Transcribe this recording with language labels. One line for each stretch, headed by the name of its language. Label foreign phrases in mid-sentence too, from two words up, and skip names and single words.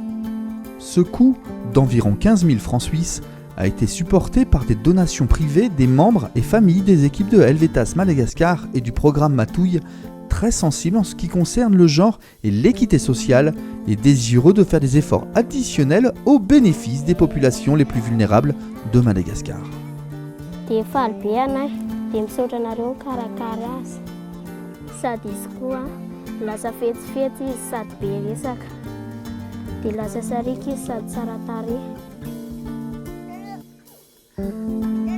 French: Ce coût d'environ 15 000 francs suisses a été supporté par des donations privées des membres et familles des équipes de Helvetas Madagascar et du programme Matouille, très sensible en ce qui concerne le genre et l'équité sociale et désireux de faire des efforts additionnels au bénéfice des populations les plus vulnérables de Madagascar.
Malagasy: Lasa fetsifety izy sady be resaka dia lasa sariaka izy sady tsara tarehy.